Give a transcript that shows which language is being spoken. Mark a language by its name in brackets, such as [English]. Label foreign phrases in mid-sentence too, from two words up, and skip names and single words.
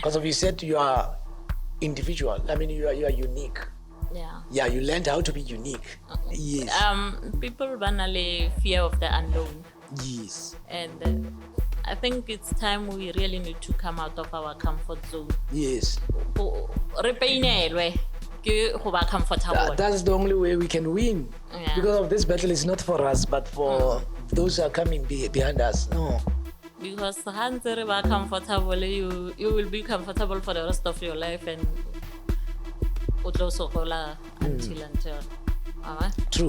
[English] Because you said you are individual. I mean, you are unique. Yeah. Yeah, you learned how to be unique. Yes. People banally fear of the unknown. Yes. And I think it's time we really need to come out of our comfort zone. Yes. [Tswana] Re painelwe ke go ba comfortable. [English] That's the only way we can win. Yeah. Because of this battle is not for us, but for those who are coming behind us. No. Because once you are comfortable, you will be comfortable for the rest of your life, and until. True.